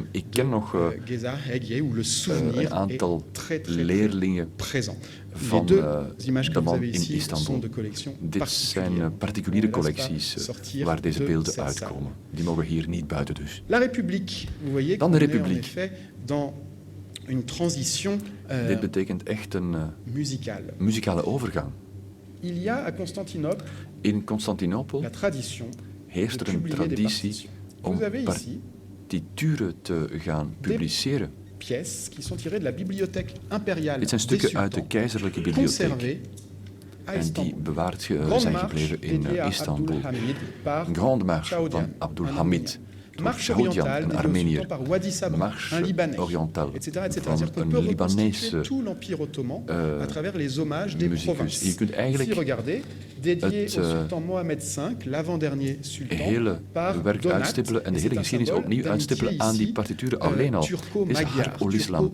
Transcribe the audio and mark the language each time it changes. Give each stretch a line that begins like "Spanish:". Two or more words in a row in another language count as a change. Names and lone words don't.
Dutch: Ik ken nog een aantal leerlingen van de man in Istanbul. Dit zijn particuliere collecties waar deze beelden uitkomen. Die mogen hier niet buiten dus. Dan de Republiek.
French: Une transition
Dutch: Dit betekent echt een muzikale overgang.
French: Il y a à Constantinople
Dutch: In Constantinopel heerst er een traditie om partituren te gaan publiceren. Dit zijn stukken uit de keizerlijke bibliotheek en die bewaard zijn gebleven in Istanbul. Een Grande Marche van Abdul Hamid. Marche orientale, een Armeniër, Marche orientale van een Libanese muzikus. Je kunt eigenlijk het hele werk uitstippelen en de hele geschiedenis opnieuw uitstippelen aan die partituren alleen al. Dit is Harp ol Islam.